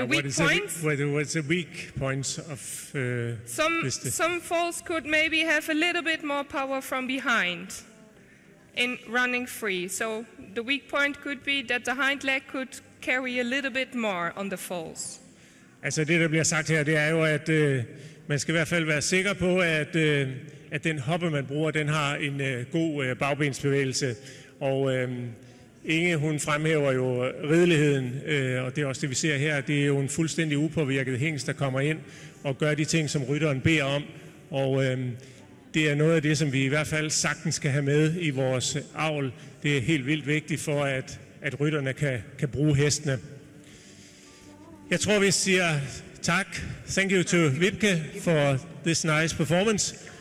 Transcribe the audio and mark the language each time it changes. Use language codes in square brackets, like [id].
[en] the weak points? What was the weak points of some foals could maybe have a little bit more power from behind in running free. So the weak point could be that the hind leg could carry a little bit more on the foals. [da] Altså det, der bliver sagt her, det er jo, at man skal i hvert fald være sikker på, at den hoppe, man bruger, den har en god bagbensbevægelse. Og Inge, hun fremhæver jo rideligheden, og det er også det, vi ser her. Det er jo en fuldstændig upåvirket hingst, der kommer ind og gør de ting, som rytteren beder om. Og det er noget af det, som vi i hvert fald sagtens skal have med i vores avl. Det er helt vildt vigtigt for, at rytterne kan bruge hestene. Jeg tror, vi siger tak. [en] Thank you to Wibke for this nice performance.